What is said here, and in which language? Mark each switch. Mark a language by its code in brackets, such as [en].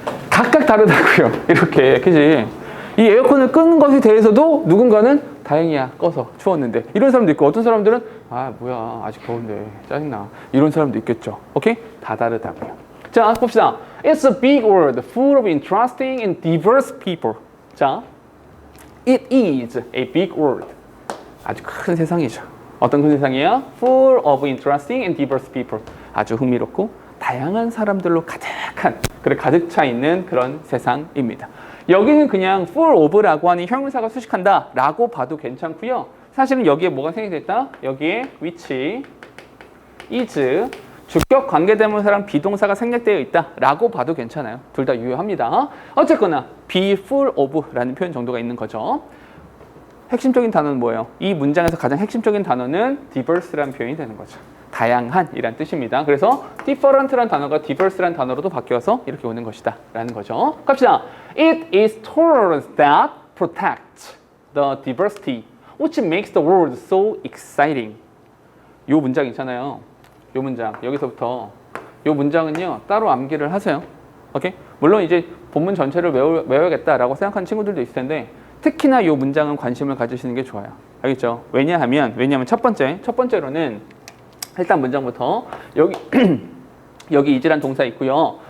[ko] 각각 다르다고요. 이렇게, 그지? 이 에어컨을 끄는 것에 대해서도 누군가는 다행이야, 꺼서 추웠는데. 이런 사람도 있고, 어떤 사람들은 뭐야, 아직 더운데, 짜증나. 이런 사람도 있겠죠. 오케이? 다 다르다고요. 자, 봅시다. [en] It's a big world full of interesting and diverse people. [ko] 자, [en] it is a big world. [ko] 아주 큰 세상이죠. 어떤 큰 세상이에요? [en] Full of interesting and diverse people. [ko] 아주 흥미롭고 다양한 사람들로 가득한, 그래 가득 차 있는 그런 세상입니다. 여기는 그냥 full of라고 하는 형용사가 수식한다 라고 봐도 괜찮고요. 사실은 여기에 뭐가 생략됐다? 여기에 which, is, 주격 관계대명사랑 비동사가 생략되어 있다 라고 봐도 괜찮아요. 둘 다 유효합니다. 어쨌거나 be full of라는 표현 정도가 있는 거죠. 핵심적인 단어는 뭐예요? 이 문장에서 가장 핵심적인 단어는 diverse라는 표현이 되는 거죠. 다양한 이란 뜻입니다. 그래서 different라는 단어가 diverse라는 단어로도 바뀌어서 이렇게 오는 것이다 라는 거죠. 갑시다. [en] It is tolerance that protects the diversity which makes the world so exciting. [ko] 요 문장 있잖아요. 요 문장 여기서부터 요 문장은요 따로 암기를 하세요. 오케이? 물론 이제 본문 전체를 외워야겠다라고 생각하는 친구들도 있을 텐데 특히나 요 문장은 관심을 가지시는 게 좋아요. 알겠죠? 왜냐하면 첫 번째로는 일단 문장부터 여기 여기 is란 동사 있고요.